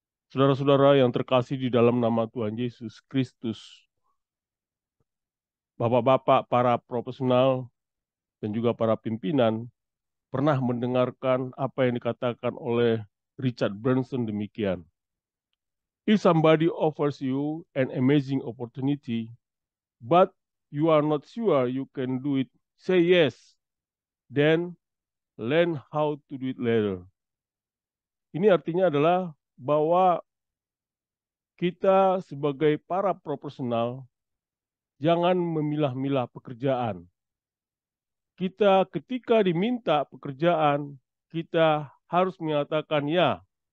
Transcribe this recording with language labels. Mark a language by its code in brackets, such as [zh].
[id] Saudara-saudara yang terkasih di dalam nama Tuhan Yesus Kristus, Bapak-bapak, para profesional, dan juga para pimpinan, pernah mendengarkan apa yang dikatakan oleh Richard Branson demikian. [en] If somebody offers you an amazing opportunity, but you are not sure you can do it, say yes, then learn how to do it later. [id] Ini artinya adalah bahwa kita sebagai para profesional jangan memilah-milah pekerjaan. Kita ketika diminta pekerjaan, kita harus menyatakan ya.